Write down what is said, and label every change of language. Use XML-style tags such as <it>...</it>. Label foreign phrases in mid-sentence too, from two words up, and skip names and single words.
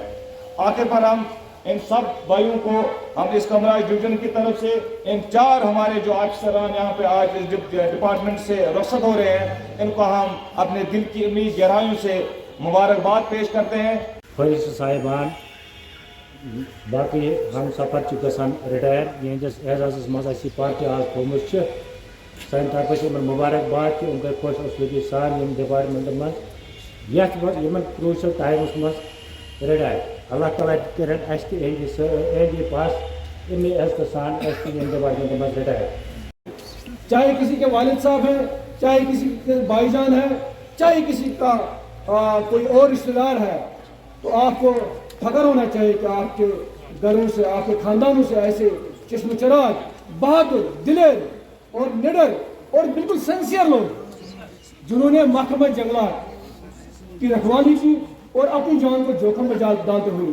<ur>آخر پر ہم ان سب بھائیوں کو ہم اس کامراج ڈویژن کی طرف سے ان 4 ہمارے جو افسران یہاں پہ آج اس ڈپارٹمنٹ سے رخصت ہو رہے ہیں ان کو ہم اپنے دل کی امید گہرائیوں سے مبارکباد پیش کرتے ہیں.</ur> <ks>فٲیض صاحبان باقی ہم سفر گژھان رِٹایَر یہندس اعزازس مز اَسہِ پارٹی آز تھومُت چھِ سانہِ طرفہٕ چھِ یِمن مُبارک کہ یِم گٔے خۄش اصوٗلی سان یِم ڈپارٹمنٹن منٛز یتھ منٛز یِمن</ks> <en>crucial times</en> <ks>منٛز رِٹایَر. اللہ تعالیٰ کٔرِنۍ اَسہِ تہِ ایٚنٛڈِ پاس اَمے عزتہٕ سان اَسہِ تہِ ییٚمہِ ڈپارٹمنٹن منٛز رِٹایَر.</ks> <ur>چاہے کسی کے والد صاحب ہیں, چاہے کسی کے بھائی جان ہے, چاہے کسی کا کوئی اور رشتہ دار ہے, تو آپ کو فخر ہونا چاہیے کہ آپ کے گھروں سے آپ کے خاندانوں سے ایسے چشم چراغ بہادر دلیر اور نڈر اور بالکل سنسیئر لوگ جنہوں نے محکمہ جنگلات کی رکھوالی کی اور اپنی جان کو جوخم میں ڈالتے ہوئے.</ur>